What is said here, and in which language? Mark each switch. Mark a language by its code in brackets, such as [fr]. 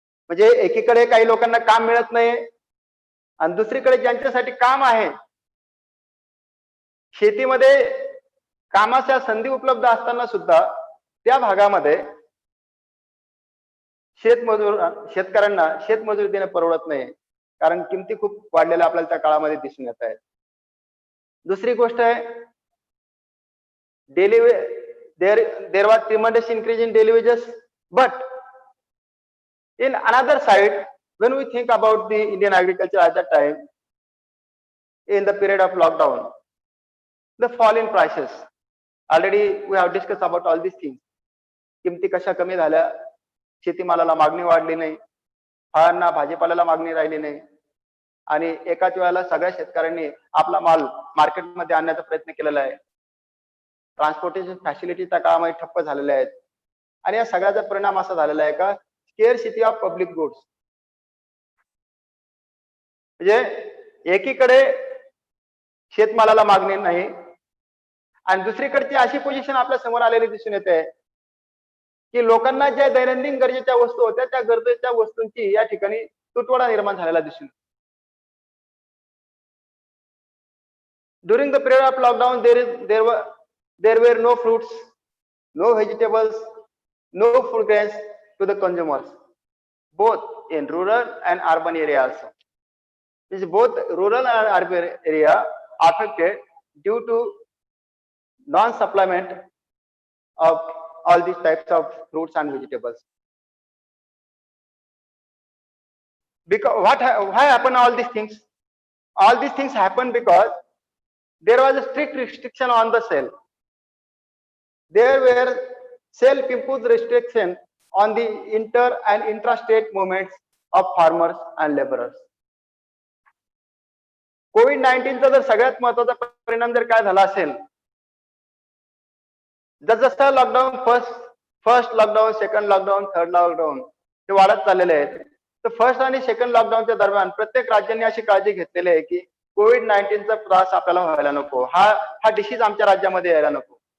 [mr] म्हणजे एकीकडे काही लोकांना काम मिळत नाही आणि दुसरीकडे ज्यांच्यासाठी काम आहे, शेतीमध्ये कामाच्या संधी उपलब्ध असताना सुद्धा त्या भागामध्ये शेतकऱ्यांना शेतमजूर देणं परवडत नाही, कारण किमती खूप वाढलेल्या आपल्याला त्या काळामध्ये दिसून येत आहेत. दुसरी गोष्ट आहे, [en] Daily there was tremendous increase in daily wages, but in another side, when we think about the Indian agriculture at that time, in the period of lockdown, the fall in prices, already we have discussed about all these things. [mr] किमती कशा कमी झाल्या, शेतीमालाला मागणी वाढली नाही, फळांना भाजीपाल्याला मागणी राहिली नाही आणि एकाच वेळेला सगळ्या शेतकऱ्यांनी आपला माल मार्केटमध्ये आणण्याचा प्रयत्न केलेला आहे. ट्रान्सपोर्टेशन फॅसिलिटी त्या काळामध्ये ठप्प झालेल्या आहेत आणि या सगळ्याचा परिणाम असा झालेला आहे का [en] Scarcity of public goods. [mr] म्हणजे एकीकडे शेतमालाला मागणी नाही आणि दुसरीकडची अशी पोझिशन आपल्या समोर आलेली दिसून येते की लोकांना ज्या दैनंदिन गरजेच्या वस्तू होत्या त्या गरजेच्या वस्तूंची या ठिकाणी तुटवडा निर्माण झालेला दिसून. [en] During the period of lockdown there were no fruits, no vegetables, no food grains to the consumers, both in rural and urban area also. Is both rural and urban area affected due to non-supplement of all these types of fruits and vegetables. Because why happen all these things? All these things happen because there was a strict restriction on the sale. There were self-imposed restriction on the inter and intrastate movements of farmers and laborers. [mr] COVID-19 चा जर सगळ्यात महत्त्वाचा परिणाम जर काय झाला असेल, जसं lockdown first lockdown, second lockdown, third lockdown हे वाढत चाललेले आहेत. तर फर्स्ट आणि सेकंड लॉकडाऊनच्या दरम्यान प्रत्येक राज्यांनी अशी काळजी घेतलेली आहे की कोविड-19चा त्रास आपल्याला व्हायला नको, हा डिसीज आमच्या राज्यामध्ये यायला नको.